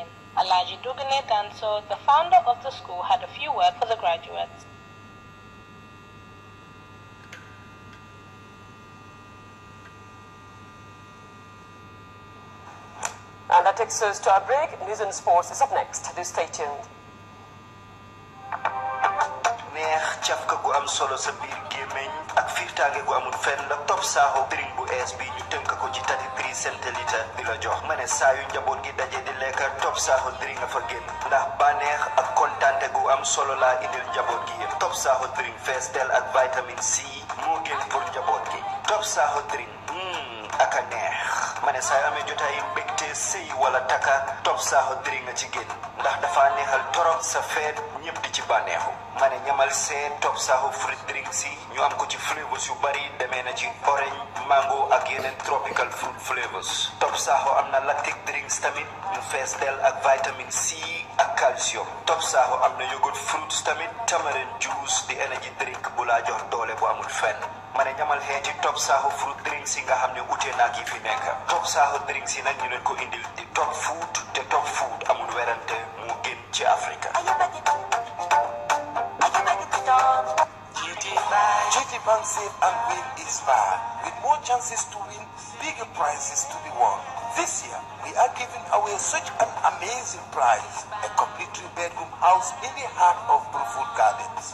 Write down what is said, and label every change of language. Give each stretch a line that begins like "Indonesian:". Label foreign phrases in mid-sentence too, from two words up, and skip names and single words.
English: Alaji Dugane Danso, the founder of the school, had a few words for the graduates. And that takes us to our break. News and sports is up next. Do stay tuned.
Wolof: neex cafka gu am solo sa biir gémmiñ ak fiirtaange gu amul fenn la Top Saho drink bu ees bi ñu tënk ko ci 33 centilitre di la jox ma ne saa yu njaboot gi daje di lekk Top Saho drink fa génn ndax bànneex ak kontaante gu am solo laa indil njaboot gi yëpp Top Saho drink fees del ak vitamine C moo gën pour njaboot gi Top Saho drink ak a neex ma ne saa yu amee jotaay mbégte sëy wala taka Top Saho drink nga ci génn ndax dafa neexal torop sa feet ñëpp di ci bànneexu ma ne ñamal seen Top Saho fruit drink si ñu am ko ci flavors yu bari demee na ci orange mango ak yeneen
English: tropical fruit flavors
Wolof: Top Saho am na
English: lactic drinks
Wolof: tamit ñu fees del ak vitamine C ak calcium Top Saho am na
English: yogurt fruits
Wolof: tamit
English: tamarind juice
Wolof: di
English: energy drink
Wolof: bu laa jox doole bu amul fenn ma ne ñamal xeeti Top Saho fruit drinks yi nga xam ne ute naa ki fi nekk Top Saho drinks yi nag ñu leen ko indil di top food te top food amul werante mu gën ci Afrika
English: GT Bank Save and Win is back with more chances to win bigger prizes to be won. This year, we are giving away such an amazing prize, a complete 3-bedroom house in the heart of Bruford Gardens.